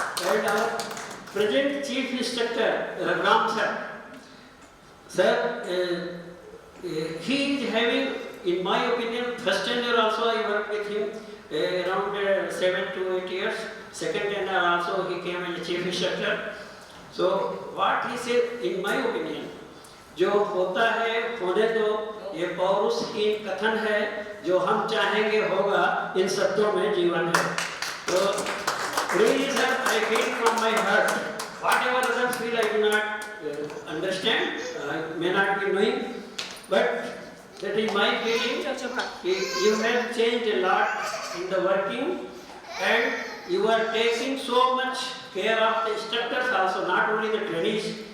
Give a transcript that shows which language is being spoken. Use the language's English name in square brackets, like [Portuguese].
[English] And our present chief instructor, Raghuram sir, he is having, in my opinion, first tenure also I worked with him around 7 to 8 years. Second tenure also he came as a chief instructor. So what he said, in my opinion, [Hindi] जो होता है होने दो, ये पौरुषहीन कथन है, जो हम चाहेंगे होगा, इन शब्दों में जीवन है. [English] So really sir, I feel from my heart. Whatever others feel, I do not understand, I may not be knowing, but that is my feeling. You have changed a lot in the working, and you are taking so much care of the instructors also, not only the trainees.